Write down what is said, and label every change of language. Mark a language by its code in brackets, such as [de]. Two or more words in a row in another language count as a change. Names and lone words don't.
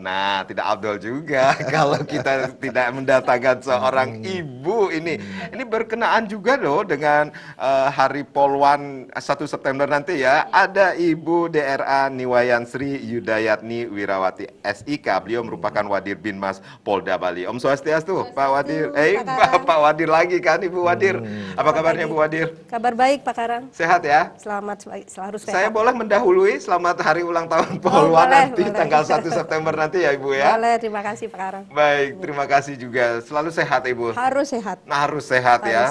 [id] Nah, tidak afdol juga kalau kita tidak mendatangkan seorang ibu ini. Ini berkenaan juga loh dengan Hari Polwan 1 September nanti ya. Ada Ibu DRA Niwayan Sri Yudayatni Wirawati SIK. Beliau merupakan Wadir Binmas Polda Bali. [ban] Om Swastiastu, [id] Pak Wadir. Pak Wadir lagi kan, Ibu Wadir. Apa kabarnya Bu Wadir? Kabar baik Pak Karang. Sehat ya? Selamat, selalu sehat. Saya boleh mendahului selamat hari ulang tahun Polwan nanti tanggal 1 September nanti ya Ibu ya. Boleh, terima kasih Pak Karang. Baik, terima kasih juga. Selalu sehat Ibu. Harus sehat. Nah, harus sehat ya.